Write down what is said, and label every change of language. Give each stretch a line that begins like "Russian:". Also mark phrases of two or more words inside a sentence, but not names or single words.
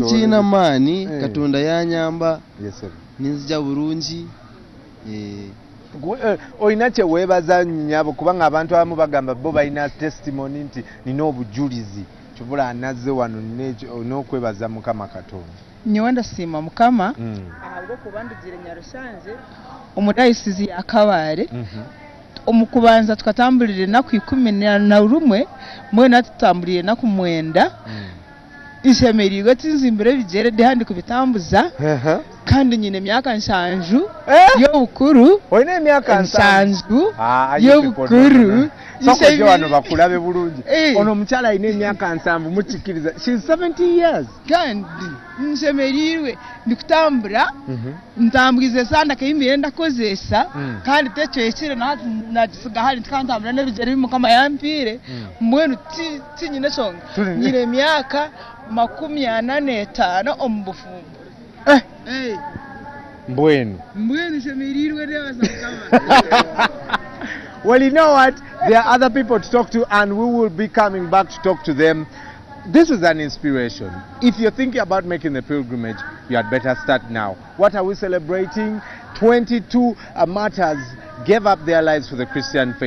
Ganda: Nkiina maani Katonda yanyamba ninzija bulungi. Olina kye weebaza nnyabo kubanga abantu abamu bagamba bo balina testimony nti nina obujulizi kibula anazze wano n'okwebaza Mukama Katonda.
Nyankole: Nyowe ndasiima Mukama ahabw'okuba ndigire Nyarusanze omudayisizi ya Kabale. Omukubanza tukatambulire ennaku 11 mwena tutambulire ennaku 9 ishemerirwe tinzimbire bigyere handi kubitambuza kandi nyine emyaka 7 y'obukuru.
Ganda: Olina emyaka 7 y'obukuru. Sokojja wano bakulabe bulungi. Ono omukyala alina emyaka 7 mukikiriza.
English: She's 70 years.
Nyankole: Kandi nshemerirwe ndikutambura ntambugize sanda kayimire ndakozesa kandi tekyekire nakisiga hali tikantambura n'ebigyere Mukama yampire mbwenu tinyine songa nyine emyaka 45 omu bufumbo. Mbwenu shemerirwe nebaza Mukama.
English: Well, you know what? There are other people to talk to, and we will be coming back to talk to them. This is an inspiration. If you're thinking about making the pilgrimage, you had better start now. What are we celebrating? 22 martyrs gave up their lives for the Christian faith.